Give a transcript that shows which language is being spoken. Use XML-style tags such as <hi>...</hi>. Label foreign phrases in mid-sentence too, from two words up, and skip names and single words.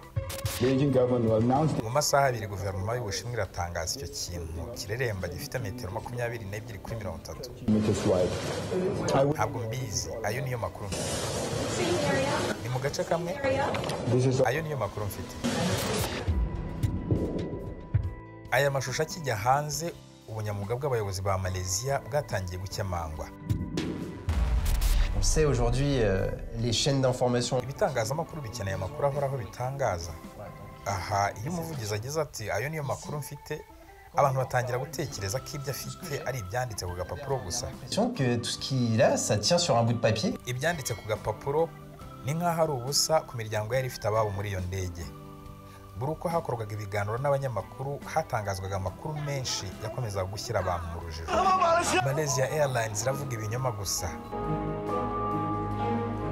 <rw>Mu masaha 2 guverinoma y'Ubushinwa iratangaza icyo kintu kireremba gifite metero 22 kuri 30. Ntabwo mbizi, ayo niyo makuru. Ni mu gace kamwe, ayo niyo makuru mfite. Aya mashusho akijya hanze, ubunyamwuga bw'abayobozi ba Malaysia bwatangiye gukemangwa.</rw> <fr>On sait aujourd'hui les chaînes d'information.</fr> <rw>Ibitangazamakuru bikeneye amakuru ahoraho bitangaza. Aha, iyo umuvugizi agize ati ayo niyo makuru mfite, abantu batangira gutekereza ko ibyo afite ari ibyanditse ku gapapuro gusa.</rw> <fr>Que tout ce qu'il a, ça tient sur un bout de papier.</fr> <rw>Ibyanditse ku gapapuro ni nk'aho ari ubusa ku miryango yari ifite ababo muri iyo ndege. Buri uko hakorwaga ibiganiro n'abanyamakuru, hatangazwaga amakuru menshi yakomezaga gushyira abantu mu rujijo. Malaysia Airlines iravuga ibinyoma gusa.</rw>